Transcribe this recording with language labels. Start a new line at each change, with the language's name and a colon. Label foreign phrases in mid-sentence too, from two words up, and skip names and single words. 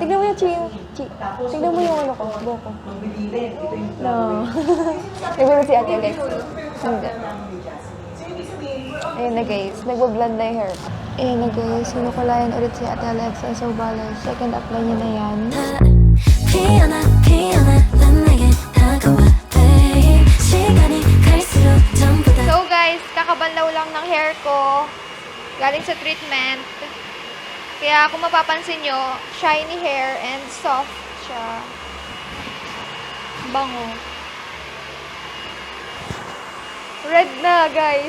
Filipino: Tignan mo yung Tignan mo yung ano ko, buko. Magbibilin. Ito yung No. Nagulat si Ate Alex. Hindi. Ayun na guys, nagbablend na yung hair ko. Ayun na guys, sinukulayan ulit si Ate Alexa. So bale,
English: second apply
Filipino: niya na yan.
Korean: 피어나 피어나 난 내게 다가와 babe 시간이 갈수록 전부 다
Filipino: So guys, kakabanlaw lang ng hair ko. Galing sa treatment. Kaya kung mapapansin nyo,
English: shiny hair and soft
Filipino: siya. Bango. Red na guys.